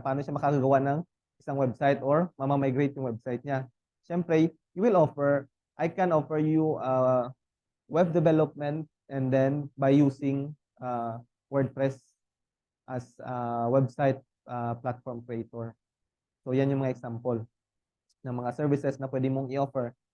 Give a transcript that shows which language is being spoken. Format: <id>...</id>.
<tl>Paano siya makakagawa ng isang website or mamamigrate yung website niya?</tl> <en>Siyempre, I can offer you web development and then by using WordPress as website platform creator.</en> <tl>So yan yung mga example ng mga services na pwede mong i-offer.</tl>